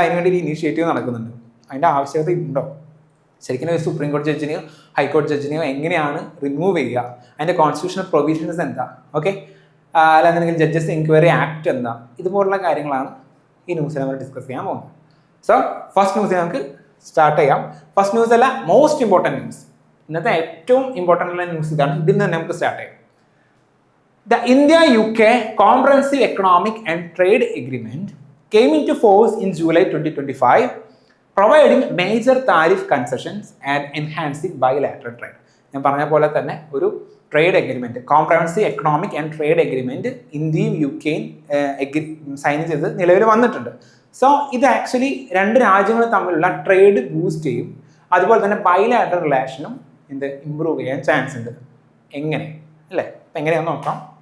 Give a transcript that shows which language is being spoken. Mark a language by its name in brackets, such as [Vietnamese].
[Malayalam] അതിനുവേണ്ടി ഇനീഷ്യേറ്റീവ് നടക്കുന്നുണ്ട്. അതിൻ്റെ ആവശ്യകത ഉണ്ടോ? ശരിക്കും ഒരു സുപ്രീം കോടതി ജഡ്ജിനെയോ ഹൈക്കോടതി ജഡ്ജിനെയോ എങ്ങനെയാണ് റിമൂവ് ചെയ്യുക, അതിൻ്റെ കോൺസ്റ്റിറ്റ്യൂഷണൽ പ്രൊവിഷൻസ് എന്താ, ഓക്കെ, അല്ലാന്നുണ്ടെങ്കിൽ ജഡ്ജസ് എൻക്വയറി ആക്ട് എന്താ, ഇതുപോലുള്ള കാര്യങ്ങളാണ് ഈ ന്യൂസിൽ നമ്മൾ ഡിസ്കസ് ചെയ്യാൻ പോകുന്നത്. സോ ഫസ്റ്റ് ന്യൂസിൽ നമുക്ക് സ്റ്റാർട്ട് ചെയ്യാം. ഫസ്റ്റ് ന്യൂസ് അല്ല, മോസ്റ്റ് ഇമ്പോർട്ടൻറ്റ് ന്യൂസ്, ഇന്നത്തെ ഏറ്റവും ഇമ്പോർട്ടൻ്റ് ഉള്ള ന്യൂസ് ഇതാണ്. ഇതിൽ നിന്ന് തന്നെ നമുക്ക് സ്റ്റാർട്ട് ചെയ്യാം. [English] The India-UK Comprehensive Economic and Trade Agreement came into force in July 2025, providing major tariff concessions and enhancing bilateral trade. [Malayalam] ഞാൻ പറഞ്ഞ പോലെ തന്നെ ഒരു trade agreement, comprehensive economic and trade agreement ഇന്ത്യയും UK-യും സൈൻ ചെയ്ത് നിലവിൽ വന്നിട്ടുണ്ട്. സോ ഇത് ആക്ച്വലി രണ്ട് രാജ്യങ്ങൾ തമ്മിലുള്ള ട്രേഡ് ബൂസ്റ്റ് ചെയ്യും, അതുപോലെ തന്നെ ബൈലാറ്ററൽ റിലേഷനും ഇമ്പ്രൂവ് ചെയ്യാൻ ചാൻസ് ഉണ്ട്. എങ്ങനെ അല്ലേ? അപ്പം എങ്ങനെയാണെന്ന് നോക്കാം.